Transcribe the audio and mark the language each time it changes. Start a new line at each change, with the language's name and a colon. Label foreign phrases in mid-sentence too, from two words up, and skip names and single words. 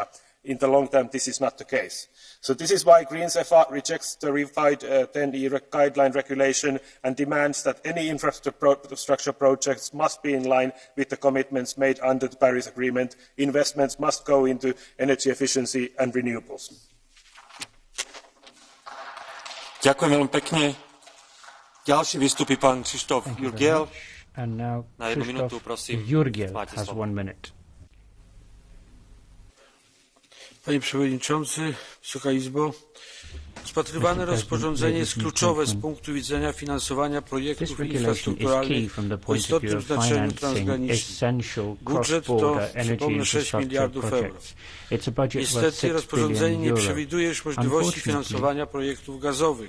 English: In the long term, this is not the case. So this is why Greens FR rejects the revised 10E guideline regulation and demands that any infrastructure projects must be in line with the commitments made under the Paris Agreement. Investments must go into energy efficiency and renewables.
Slovak: Ďakujem veľmi pekne. Ďalší vystupí pán Krzysztof Jurgiel. Na 1 minútu, prosím. Máte slovo.
Polish: Panie Przewodniczący, Wysoka Izbo, rozpatrywane rozporządzenie jest kluczowe z punktu widzenia finansowania projektów infrastrukturalnych o istotnym znaczeniu transgranicznym. Budżet to, przypomnę, 6 miliardów euro. Niestety rozporządzenie nie przewiduje już możliwości finansowania projektów gazowych.